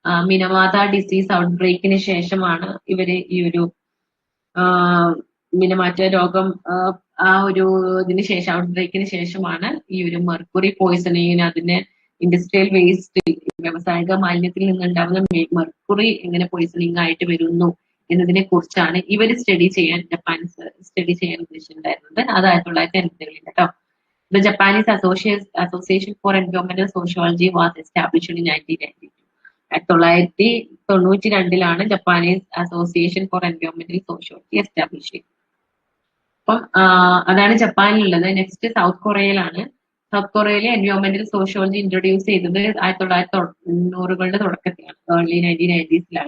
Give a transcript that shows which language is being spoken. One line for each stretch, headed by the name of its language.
Malayalam: മിനവാത disease ഔട്ട്ബ്രേക്കിന് ശേഷമാണ് ഇവര് ഈ ഒരു മിനമാറ്റ രോഗം ആ ഒരു ഇതിന് ശേഷം, ഔട്ട്ബ്രേക്കിന് ശേഷമാണ് ഈ ഒരു മെർക്കുറി പോയിസണിങ്ങിന്, അതിന്റെ ഇൻഡസ്ട്രിയൽ വേസ്റ്റ്, വ്യാവസായിക മാലിന്യത്തിൽ നിന്നുണ്ടാവുന്ന മെർക്കുറി എങ്ങനെ പോയിസണിങ് ആയിട്ട് വരുന്നു എന്നതിനെ കുറിച്ചാണ് ഇവർ ജപ്പാൻ സ്റ്റഡി ചെയ്യാൻ ഉദ്ദേശിച്ചിട്ടുണ്ടായിരുന്നത്. അത് 1980കളിൽ കേട്ടോ.
English: The Japanese Association for Environmental Sociology was established in 1992.
Malayalam: 1992ലാണ് Japanese association for എൻവയോൺമെന്റൽ sociology establish ചെയ്തത്. അപ്പം അതാണ് ജപ്പാനിലുള്ളത്. Next south കൊറിയയിലാണ്. South കൊറിയയിലെ എൻവയോൺമെന്റൽ sociology introduce ചെയ്തത് 1990കളുടെ തുടക്കത്തിലാണ്, ഏർലി 1990s.